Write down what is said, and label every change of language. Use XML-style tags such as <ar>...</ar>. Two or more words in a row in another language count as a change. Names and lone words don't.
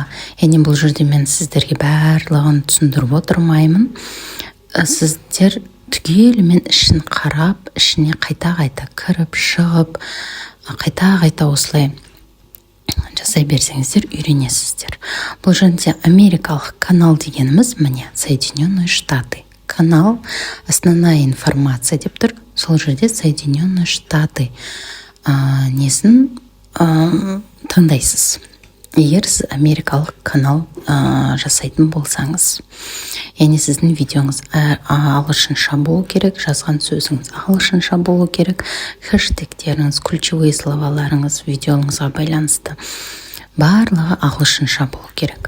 <kk>Яғни бұл жерде мен сіздерге барлығын түсіндіріп отырмаймын. Сіздер түгелімен ішін қарап, ішіне қайта-қайта кіріп, шығып, қайта-қайта осылай жасай берсеңіздер үйренесіздер. Бұл жерде америкалық канал дегеніміз міне Соединенные Штаты. Канал</kk> <ru>основная информация</ru> <kk>деп тұр. Сол жерде Соединенные Штаты несін таңдайсыз. Егер сіз америкалық канал жасайтын болсаңыз, яғни сіздің видеоңыз ағылшынша болу керек, жазған сөзіңіз ағылшынша болу керек, хэштегтеріңіз,</kk> <ru>ключевые словаларыңыз</ru> <kk>видеоңызға байланысты барлығы ағылшынша болу керек.</kk>